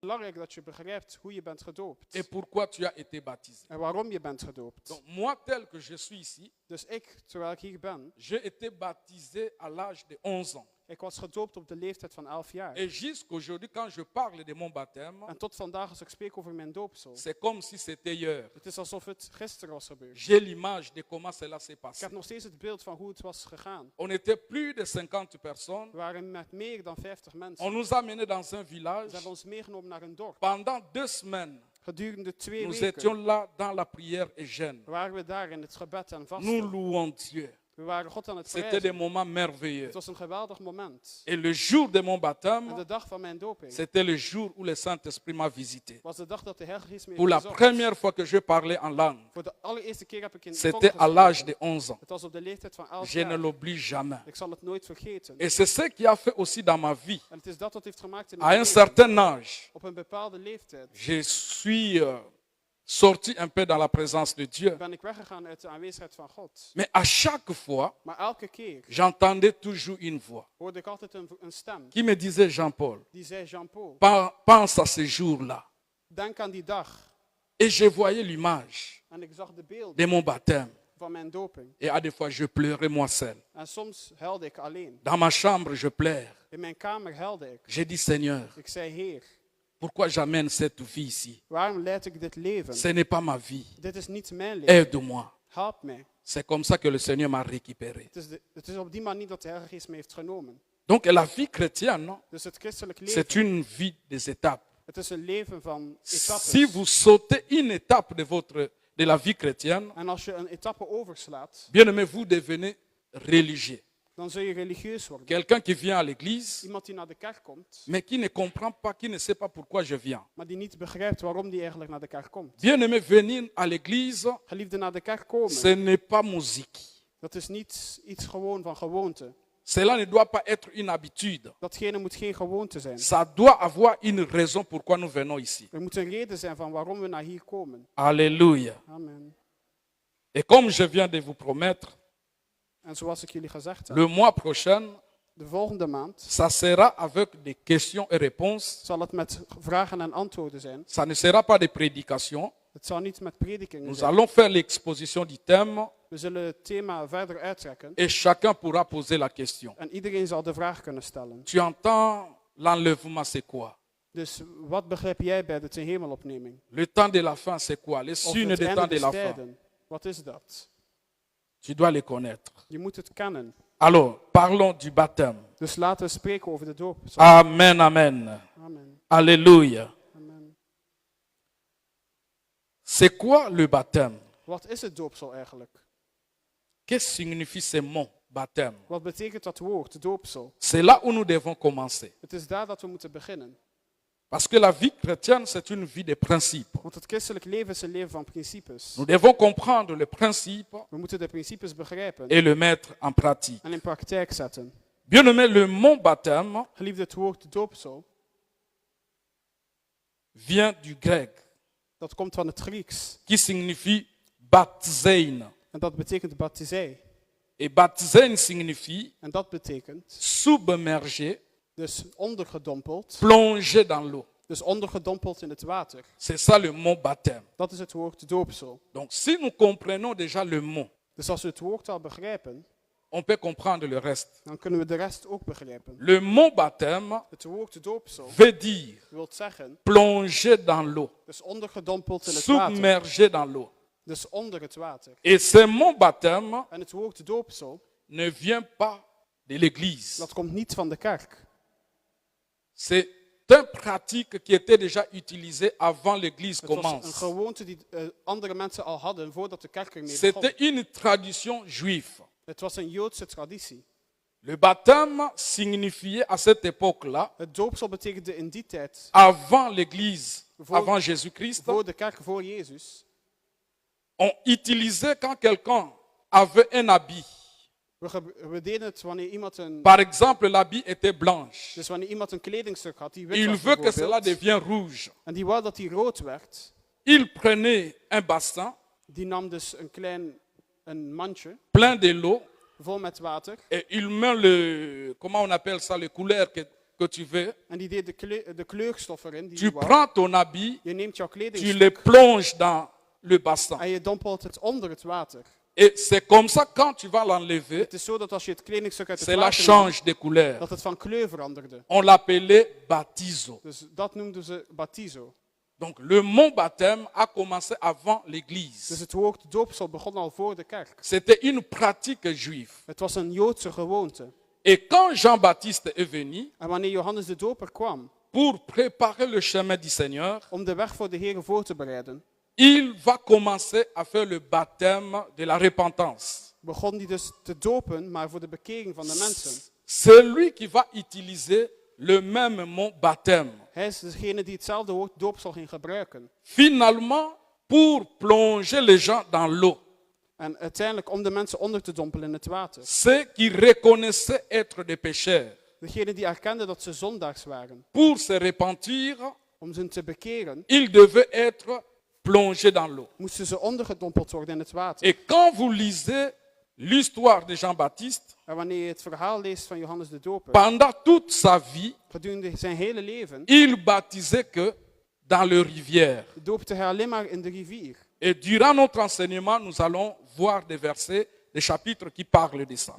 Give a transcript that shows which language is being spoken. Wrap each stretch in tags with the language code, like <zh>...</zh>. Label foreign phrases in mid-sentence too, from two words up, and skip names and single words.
<nl>belangrijk dat je begrijpt hoe je bent gedoopt.</nl> <fr>et pourquoi tu as été baptisé.</fr> <nl>En waarom je bent gedoopt.</nl> <fr>Donc moi, tel que je suis ici,</fr> <nl>Dus ik, terwijl ik hier ben,</nl> <fr>j'ai été baptisé à l'âge de 11 ans.</fr> <nl>ik was gedoopt op de leeftijd van 11 jaar.</nl> <fr>Et jusqu'aujourd'hui, quand je parle de mon baptême,</fr> <nl>En tot vandaag als ik spreek over mijn doopsel.</nl> <fr>c'est comme si c'était hier.</fr> <nl>Het is alsof het gisteren was gebeurd.</nl> <fr>J'ai l'image de comment cela s'est</fr> <nl>Ik</nl> <fr>passé.</fr> <nl>heb nog steeds het beeld van hoe het was gegaan.</nl> <fr>On était plus de 50 personnes.</fr> <nl>We waren met meer dan 50</nl> <fr>On</fr> <nl>mensen.</nl> <fr>nous a menés dans un</fr> <nl>Ze</nl> <fr>village.</fr> <nl>hebben ons meegenomen naar een dorp.</nl> <fr>Pendant 2 semaines,</fr> <nl>Gedurende 2</nl> <fr>nous</fr> <nl>weken</nl> <fr>étions là dans la prière et jeûne.</fr> <nl>waren we daar in het gebed en</nl> <fr>Nous</fr> <nl>vasten.</nl> <fr>louons Dieu.</fr> <nl>We waren God aan het</nl> <fr>C'était</fr> <nl>prijzen.</nl> <fr>des moments merveilleux.</fr> <nl>Het was een geweldig moment.</nl> <fr>Et le jour de mon</fr> <nl>En</nl> <fr>baptême,</fr> <nl>de dag van mijn doping</nl> <fr>c'était le jour où le Saint-Esprit m'a visité.</fr> <nl>was de dag dat de Heilige Geest me</nl> <fr>Pour</fr> <nl>heeft</nl> <fr>la</fr> <nl>bezocht.</nl> <fr>première fois que je parlais en langue,</fr> <nl>Voor de allereerste keer heb ik in</nl> <fr>c'était</fr> <nl>tongen</nl> <fr>à l'âge</fr> <nl>gesproken.</nl> <fr>de 11 ans.</fr> <nl>Het was op de leeftijd van 11</nl> <fr>Je ne</fr> <nl>jaar.</nl> <fr>l'oublie jamais.</fr> <nl>Ik zal het nooit vergeten.</nl> <fr>Et c'est ce qui a fait aussi dans ma vie.</fr> <nl>En het is dat wat heeft gemaakt in</nl> <fr>À</fr> <nl>mijn</nl> <fr>un</fr> <nl>leven.</nl> <fr>certain âge,</fr> <nl>Op een bepaalde leeftijd</nl> <fr>je suis sorti un peu dans la présence de Dieu.</fr> <nl>ben ik weggegaan uit de aanwezigheid van God.</nl> <fr>Mais à chaque fois,</fr> <nl>Maar elke keer</nl> <fr>j'entendais toujours une voix</fr> <nl>hoorde ik altijd een stem</nl> <fr>qui me disait, Jean-Paul,</fr> <nl>die zei, Jean-Paul,</nl> <fr>pense à ce jour-là.</fr> <nl>denk aan die dag.</nl> <fr>Et je voyais l'image</fr> <nl>En ik zag de beelden</nl> <fr>de mon baptême.</fr> <nl>van mijn doping.</nl> <fr>Et à des fois, je pleurais moi seul.</fr> <nl>En soms huilde ik alleen.</nl> <fr>Dans ma chambre, je pleure.</fr> <nl>In mijn kamer huilde ik.</nl> <fr>J'ai dit, Seigneur,</fr> <nl>Ik zei, Heer,</nl> <fr>pourquoi j'amène cette vie ici?</fr> <nl>waarom leid ik dit leven?</nl> <fr>Ce n'est pas ma vie.</fr> <nl>Dit is niet mijn leven.</nl> <fr>Aide-moi.</fr> <nl>Help mij.</nl> <fr>C'est comme ça que le Seigneur m'a récupéré.</fr> <nl>Het is op die manier dat de Heilige Geest me heeft genomen.</nl> <fr>Donc la vie chrétienne,</fr> <nl>Dus het christelijk</nl> <fr>c'est</fr> <nl>leven,</nl> <fr>une vie des étapes.</fr> <nl>het is een leven van etappes.</nl> <fr>Si vous sautez une étape de la vie chrétienne,</fr> <nl>En als je een etappe overslaat,</nl> <fr>bien aimé, vous devenez religieux.</fr> <nl>dan zul je religieus worden.</nl> <fr>Quelqu'un qui vient à l'église,</fr> <nl>Iemand die naar de kerk komt,</nl> <fr>mais qui ne comprend pas, qui ne sait pas pourquoi je viens.</fr> <nl>maar die niet begrijpt waarom die eigenlijk naar de kerk komt.</nl> <fr>Bien aimé, venir à l'église,</fr> <nl>Geliefde, naar de kerk komen,</nl> <fr>ce n'est pas musique.</fr> <nl>dat is niet iets gewoon van gewoonte.</nl> <fr>Cela ne doit pas être une habitude.</fr> <nl>Datgene moet geen gewoonte zijn.</nl> <fr>Ça doit avoir une raison pourquoi nous venons ici.</fr> <nl>Er moet een reden zijn van waarom we naar hier komen.</nl> <fr>Alléluia.</fr> <nl>Amen.</nl> <fr>Et comme je viens de vous promettre,</fr> <nl>En zoals ik jullie gezegd heb,</nl> <fr>le mois prochain,</fr> <nl>de volgende maand</nl> <fr>ça sera avec des questions et réponses.</fr> <nl>zal het met vragen en antwoorden zijn.</nl> <fr>Ça ne sera pas des prédications.</fr> <nl>Het zal niet met predikingen</nl> <fr>Nous</fr> <nl>zijn.</nl> <fr>allons faire l'exposition du thème</fr> <nl>We zullen het thema verder uittrekken</nl> <fr>et chacun pourra poser la question.</fr> <nl>en iedereen zal de vraag kunnen stellen.</nl> <fr>Tu entends l'enlèvement, c'est quoi?</fr> <nl>Dus wat begrijp jij bij de ten hemelopneming?</nl> <fr>Le temps de la fin, c'est quoi? Les</fr> <nl>Of</nl> <fr>signes</fr> <nl>het</nl> <fr>des</fr> <nl>einde</nl> <fr>temps de</fr> <nl>des</nl> <fr>la fin.</fr> <nl>tijden. Wat is dat?</nl> <fr>Tu dois les connaître.</fr> <nl>Je moet het kennen.</nl> <fr>Alors, parlons du baptême.</fr> <nl>Dus laten we spreken over de doop.</nl> <fr>Amen, amen.</fr> <nl>Amen.</nl> <fr>Alléluia.</fr> <nl>Amen.</nl> <fr>C'est quoi le baptême?</fr> <nl>Wat is het doopsel eigenlijk?</nl> <fr>Qu'est-ce que signifie ce mot, baptême?</fr> <nl>Wat betekent dat woord, doopsel?</nl> <fr>C'est là où nous devons commencer.</fr> <nl>Het is daar dat we moeten beginnen.</nl> <fr>Parce que la vie chrétienne, c'est une vie de principes.</fr> <nl>Want het christelijk leven is een leven van principes.</nl> <fr>Nous devons comprendre le principe</fr> <nl>We moeten de principes begrijpen</nl> <fr>et le mettre en pratique.</fr> <nl>en in praktijk zetten.</nl> <fr>Bien aimé, le mot baptême</fr> <nl>Geliefde, het woord doopsel,</nl> <fr>vient du grec,</fr> <nl>dat komt van het Grieks.</nl> <fr>qui signifie baptizein.</fr> <nl>En dat betekent baptizei.</nl> <fr>Et baptizein signifie</fr> <nl>En dat betekent</nl> <fr>submerger,</fr> <nl>dus ondergedompeld.</nl> <fr>plonger dans l'eau.</fr> <nl>Dus ondergedompeld in het water.</nl> <fr>C'est ça le mot baptême.</fr> <nl>Dat is het woord doopsel.</nl> <fr>Donc si nous comprenons déjà le mot,</fr> <nl>Dus als we het woord al begrijpen,</nl> <fr>on peut comprendre le reste.</fr> <nl>dan kunnen we de rest ook begrijpen.</nl> <fr>Le mot baptême</fr> <nl>Het woord doopsel</nl> <fr>veut dire</fr> <nl>wil zeggen,</nl> <fr>plonger dans l'eau,</fr> <nl>dus ondergedompeld in het water.</nl> <fr>submerger dans l'eau.</fr> <nl>Dus onder het water.</nl> <fr>Et ce mot baptême</fr> <nl>En het woord doopsel,</nl> <fr>ne vient pas de l'église.</fr> <nl>dat komt niet van de kerk.</nl> <fr>C'est une pratique qui était déjà utilisée avant l'église</fr> <nl>Het was een</nl> <fr>commence.</fr> <nl>gewoonte die andere mensen al hadden voordat de kerk ermee</nl> <fr>C'était</fr> <nl>begon.</nl> <fr>une tradition juive.</fr> <nl>Het was een Joodse traditie.</nl> <fr>Le baptême signifiait à cette époque-là,</fr> <nl>Het doopsel betekende in die tijd,</nl> <fr>avant l'église,</fr> <nl>Voor-</nl> <fr>avant Jésus-Christ,</fr> <nl>voor de kerk, voor Jezus.</nl> <fr>on utilisait quand quelqu'un avait un habit.</fr> <nl>We deden het wanneer iemand een...</nl> <fr>Par exemple, l'habit était blanche.</fr> <nl>Dus wanneer iemand een kledingstuk had die wit</nl> <fr>Il</fr> <nl>was</nl> <fr>veut que cela</fr> <nl>bijvoorbeeld,</nl> <fr>devienne rouge.</fr> <nl>en die wou dat die rood werd,</nl> <fr>Il prenait un bassin</fr> <nl>die nam dus een mandje</nl> <fr>plein de l'eau</fr> <nl>vol met water</nl> <fr>et il met le, comment on appelle ça, le couleur que que tu veux,</fr> <nl>En die deed de kleurstof erin die</nl> <fr>tu</fr> <nl>je wou.</nl> <fr>prends ton habit,</fr> <nl>Je neemt jouw</nl> <fr>tu le</fr> <nl>kledingstuk</nl> <fr>plonges dans le bassin.</fr> <nl>en je dompelt het onder het water.</nl> <fr>Et c'est comme ça, quand tu vas l'enlever,</fr> <nl>Het is zo dat als je het kledingstuk uit het</nl> <fr>cela</fr> <nl>water nam,</nl> <fr>change de couleur.</fr> <nl>dat het van kleur veranderde.</nl> <fr>On l'appelait baptizo.</fr> <nl>Dus dat noemden ze baptizo.</nl> <fr>Donc le mot baptême a commencé avant</fr> <nl>Dus</nl> <fr>l'Église.</fr> <nl>het woord doopsel begon al voor de kerk.</nl> <fr>C'était une pratique juive.</fr> <nl>Het was een Joodse gewoonte.</nl> <fr>Et quand Jean-Baptiste est venu</fr> <nl>En wanneer Johannes de Doper kwam</nl> <fr>pour préparer le chemin du Seigneur,</fr> <nl>om de weg voor de Heer voor te bereiden,</nl> <fr>il va commencer à faire le baptême de la repentance.</fr> <nl>begon hij dus te dopen, maar voor de bekering van de mensen.</nl> <fr>C'est lui qui va utiliser le même mot baptême.</fr> <nl>Hij is degene die hetzelfde woord doopsel ging gebruiken.</nl> <fr>Finalement, pour plonger les gens dans l'eau.</fr> <nl>En uiteindelijk om de mensen onder te dompelen in het water.</nl> <fr>Ceux qui reconnaissaient être des pécheurs,</fr> <nl>Degene die erkenden dat ze zondaars waren.</nl> <fr>pour se repentir,</fr> <nl>Om ze te bekeren,</nl> <fr>ils devaient être plongés dans l'eau.</fr> <nl>moesten ze ondergedompeld worden in het water.</nl> <fr>Et quand vous lisez l'histoire de Jean-Baptiste,</fr> <nl>En wanneer je het verhaal leest van Johannes de Doper,</nl> <fr>pendant toute sa vie,</fr> <nl>gedurende zijn hele leven,</nl> <fr>il baptisait que dans les rivières.</fr> <nl>doopte hij alleen maar in de rivier.</nl> <fr>Et durant notre enseignement, nous allons voir des versets, des chapitres qui parlent de ça.</fr>